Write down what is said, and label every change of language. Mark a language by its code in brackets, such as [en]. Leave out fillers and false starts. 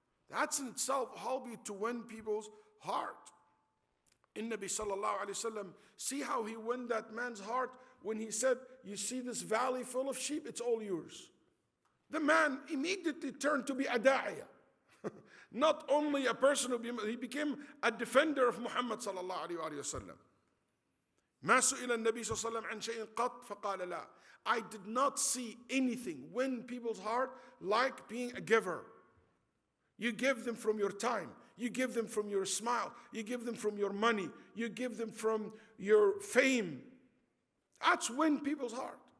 [en] That's in itself help you to win people's heart. In Nabi sallallahu alayhi wa sallam, see how he won that man's heart when he said, you see this valley full of sheep, it's all yours. The man immediately turned to be a da'iyah. Not only a person he became a defender of Muhammad sallallahu alayhi wa sallam. [ar] ما سئل النبي صلى الله عليه وسلم عن شيء قط فقال لا. [en] I did not see anything win people's heart like being a giver. You give them from your time. You give them from your smile. You give them from your money. You give them from your fame. That's win people's heart.